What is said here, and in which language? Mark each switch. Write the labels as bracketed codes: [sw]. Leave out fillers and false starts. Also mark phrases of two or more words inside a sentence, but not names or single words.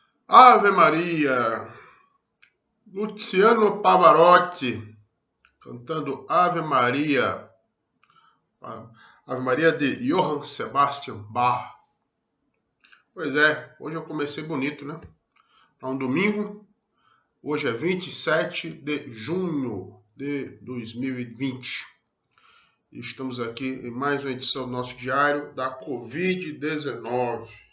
[pt] Ave Maria, Luciano Pavarotti cantando Ave Maria, Ave Maria de Johann Sebastian Bach. Pois é, hoje eu comecei bonito, né? Para um domingo, hoje é 27 de junho de 2020. Estamos aqui em mais uma edição do nosso diário da Covid-19.